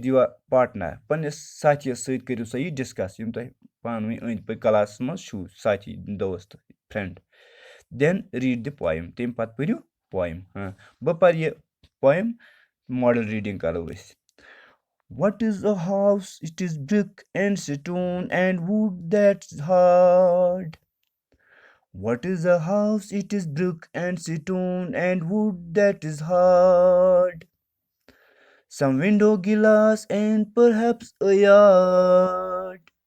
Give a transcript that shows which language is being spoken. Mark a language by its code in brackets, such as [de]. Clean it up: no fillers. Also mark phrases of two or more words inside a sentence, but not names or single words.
[en] your partner [ks] پنٛنِس ساتھیَس سۭتۍ کٔرِو سا یہِ ڈِسکس یِم تۄہہِ پانہٕ ؤنۍ أنٛدۍ پٔکۍ کلاسَس منٛز چھُو ساتھی دوست فرٛٮ۪نٛڈ دٮ۪ن [en] read the poem [ks] تَمہِ پتہٕ پٔرِو پویم بہٕ پَرٕ یہِ پویم [en] model reading [ks] کرو أسۍ [en] what is a house it is brick and stone and wood that is hard What is a house? It is brick and stone and wood that is hard. Some window glass and perhaps a yard.